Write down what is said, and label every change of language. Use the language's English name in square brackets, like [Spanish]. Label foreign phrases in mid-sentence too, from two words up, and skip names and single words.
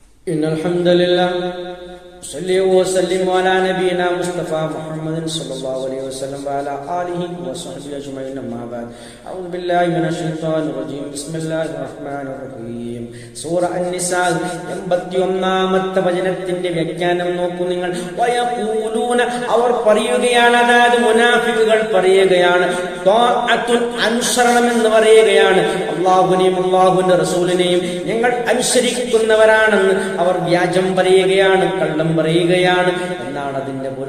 [Arabic] إن الحمد لله صلى وسلم على نبينا مصطفى محمد صلى الله عليه وسلم وعلى آله وصحبه أجمعين أما بعد أعوذ بالله من الشيطان الرجيم بسم الله الرحمن الرحيم [Malayalam] സൂറ അൻ-നിസാ 81ാമത്തെ വചനത്തിന്റെ വ്യാഖ്യാനം നോക്കൂ നിങ്ങൾ. വയഖൂലൂന അവർ പറയുകയാണ്, അതായത് മുനാഫിക്കുകൾ പറയുകയാണ്, ത്വാഅത്തുൻ അനുസരണം എന്ന് പറയുകയാണ്, അല്ലാഹുവിനെയും അല്ലാഹുവിന്റെ റസൂലിനെയും ഞങ്ങൾ അനുസരിക്കുന്നവരാണെന്ന് അവർ വ്യാജം പറയുകയാണ്, കള്ളം പറയുകയാണ് എന്നാണ് അതിന്റെ പൊരുൾ.